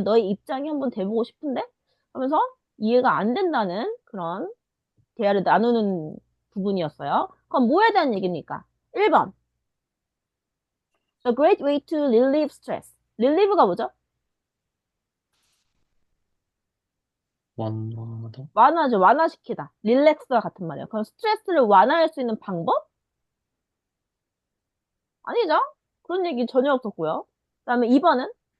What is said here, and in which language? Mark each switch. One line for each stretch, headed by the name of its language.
Korean: 너의 입장이 한번 돼보고 싶은데? 하면서 이해가 안 된다는 그런 대화를 나누는 부분이었어요. 그럼 뭐에 대한 얘기입니까? 1번.
English: A great way to relieve stress.
Korean: relieve가 뭐죠? 완화하다? 완화죠. 완화시키다. 릴렉스와 같은 말이에요. 그럼 스트레스를 완화할 수 있는 방법? 아니죠. 그런 얘기 전혀 없었고요. 그다음에 2번은?